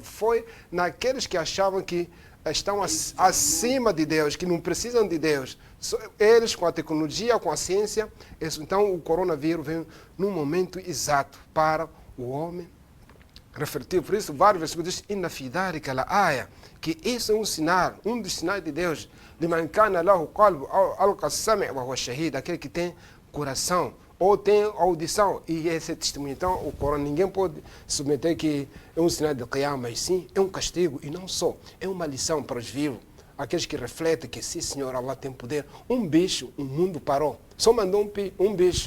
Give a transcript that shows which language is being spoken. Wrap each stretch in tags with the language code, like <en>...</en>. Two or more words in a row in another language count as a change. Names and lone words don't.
<pt>Foi naqueles que achavam que estão acima de Deus, que não precisam de Deus. Eles, com a tecnologia, com a ciência, então o coronavírus vem num momento exato para o homem refletiu. Por isso, vários versículos dizem,</pt> <ar>إن في ذلك لآية,</ar> <pt>que isso é um sinal, um dos sinais de Deus.</pt> <ar>لمن كان له قلب ألقى السمع وهو شهيد,</ar> <pt>aquele que tem coração ou tem audição, e esse é testemunho. Então, o Corão, ninguém pode submeter que é um sinal de Qiyamah, mas sim, é um castigo, e não só, é uma lição para os vivos, aqueles que refletem que, sim, Senhor, Allah tem poder. Um bicho, o mundo parou, só mandou um bicho.</pt>